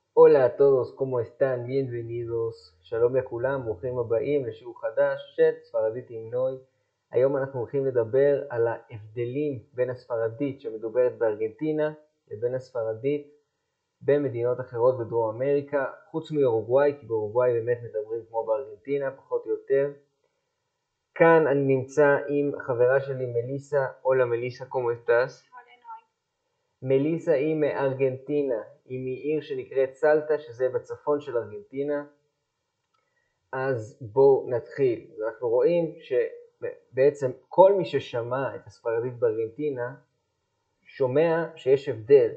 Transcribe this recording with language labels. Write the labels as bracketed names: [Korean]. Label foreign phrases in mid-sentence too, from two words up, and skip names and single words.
[Spanish] Hola a todos, ¿cómo están? Bienvenidos. [Hebrew] שלום לכולם, ברוכים הבאים לשיעור חדש של ספרדית עם נוי. היום אנחנו הולכים לדבר על ההבדלים בין הספרדית שמדוברת בארגנטינה לבין הספרדית במדינות אחרות בדרום אמריקה, חוץ מאורוגוואי, כי באורוגוואי באמת מדברים כמו בארגנטינה, פחות או יותר. כאן אני נמצא עם חברה שלי מליסה. [Spanish] Hola מליסה, ¿cómo estás? [Hebrew] מליסה היא מארגנטינה, היא מעיר שנקראת סלטה, שזה בצפון של ארגנטינה. אז בואו נתחיל. אנחנו רואים שבעצם כל מי ששמע את הספרדית בארגנטינה, שומע שיש הבדל.